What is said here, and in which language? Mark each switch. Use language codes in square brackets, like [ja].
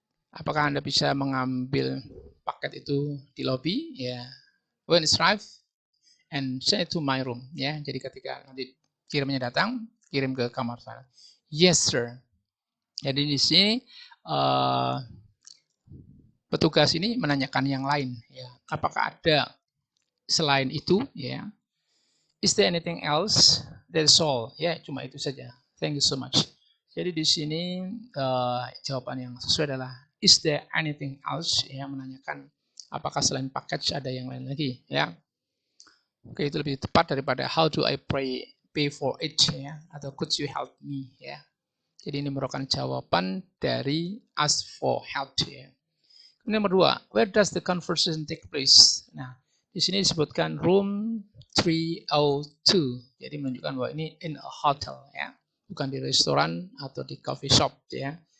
[id] Apakah Anda bisa mengambil paket itu di lobby ya? [en] When it's arrived and send it to my room ya. [id] Jadi ketika nanti kirimnya datang, kirim ke kamar saya. [en] Yes sir. [id] Jadi di sini petugas ini menanyakan yang lain ya. Apakah ada selain itu ya? [en] Is there anything else? That's all. Ya, [id] cuma itu saja. [en] Thank you so much. [id] Jadi di sini jawaban yang sesuai adalah [en] is there anything else? [id] Ya, menanyakan apakah selain package ada yang lain lagi ya. Oke, itu lebih tepat daripada [en] how do I pay for it [id] ya, atau [en] could you help me [id] ya. Jadi ini merupakan jawaban dari ask for help ya. [en] Nomor 2, where does the conversation take place? [id] Nah, di sini disebutkan room 302. Jadi menunjukkan bahwa ini [en] in a hotel [id] ya, bukan di restoran atau di coffee shop ya.